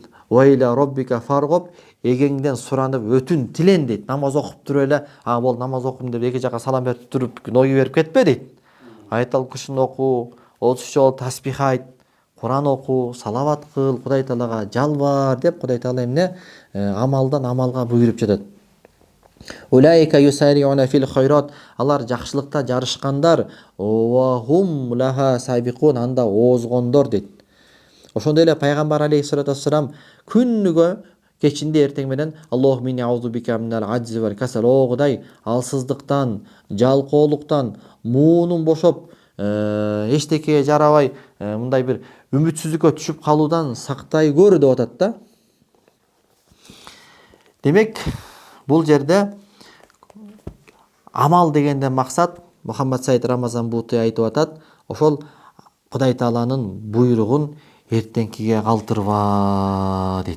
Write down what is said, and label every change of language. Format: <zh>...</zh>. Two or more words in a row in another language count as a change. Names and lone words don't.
<ar>وإلى ربك فارغب,</ar> <ky>эгеңден суранып өтүн тилен дейт. Намаз окуп туруп эле, бол намаз окуйм деп эки жака салам берип туруп ной берип кетпе дейт. Аятал курсун оку, 33 жолу таспих айт, Куран оку, салават кыл, Кудай Таалага жалбар деп Кудай Таала эмне амалдан амалга буйруп жатат.</ky> <ar>أولئك يسارعون في الخيرات,</ar> <ky>алар жакшылыкта жарышкандар,</ky> <ar>وهم لها سابقون,</ar> <ky>анда озгондор дейт. Ошондой эле пайгамбар</ky> <ar>عليه الصلاة والسلام</ar> <ky>күнүгө кечинде эртең менен</ky> <ar>اللهم إني أعوذ بك من العجز والكسل,</ar> <ky>о Кудай, алсыздыктан, жалкоолуктан, муунум бошоп, эчтекеге жарабай, мындай бир үмүтсүздүккө түшүп калуудан сактай көр деп атат да. Демек, бул жерде амал дегенден максат Мухаммад Саид Рамазан Бути айтып атат, ошол Кудай Тааланын буйругун эртеңкиге калтырба дейт.</ky>